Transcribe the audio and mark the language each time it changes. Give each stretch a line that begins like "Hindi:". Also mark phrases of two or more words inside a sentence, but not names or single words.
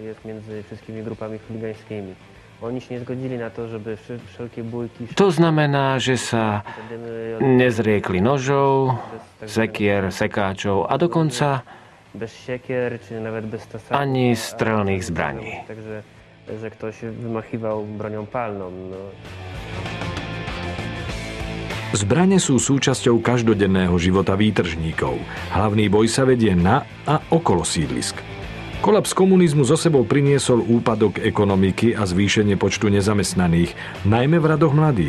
Slovak: To znamená, že sa nezriekli nožov, sekier, sekáčov a dokonca ani strelných zbraní.
Polish: Že ktoś wymachíval bronią palną.
Slovak: Zbrane sú súčasťou každodenného života výtržníkov. Hlavný boj sa vedie na a okolo sídlisk. Kolaps komunizmu zo sebou priniesol úpadok ekonomiky a zvýšenie počtu nezamestnaných, najmä v radoch mladých.